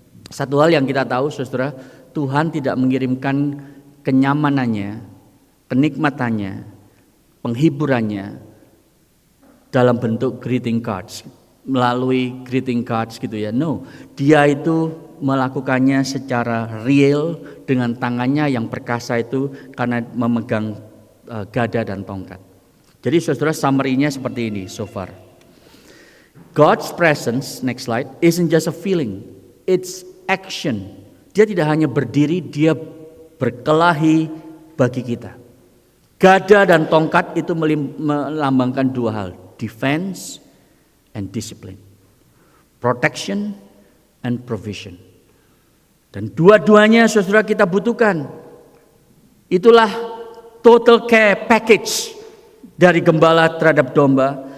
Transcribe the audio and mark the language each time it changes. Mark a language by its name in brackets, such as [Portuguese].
[Indonesian] Satu hal yang kita tahu saudara, Tuhan tidak mengirimkan kenyamanannya, kenikmatannya, penghiburannya dalam bentuk greeting cards, melalui greeting cards gitu ya. No, dia itu melakukannya secara real dengan tangannya yang perkasa itu karena memegang gada dan tongkat. Jadi saudara, summary-nya seperti ini [English] so far. God's presence, next slide, isn't just a feeling, it's action. [Indonesian] Dia tidak hanya berdiri, dia berkelahi bagi kita. Gada dan tongkat itu melambangkan dua hal, [English] defense and discipline, protection and provision. [Indonesian] Dan dua-duanya saudara kita butuhkan. Itulah total care package dari gembala terhadap domba.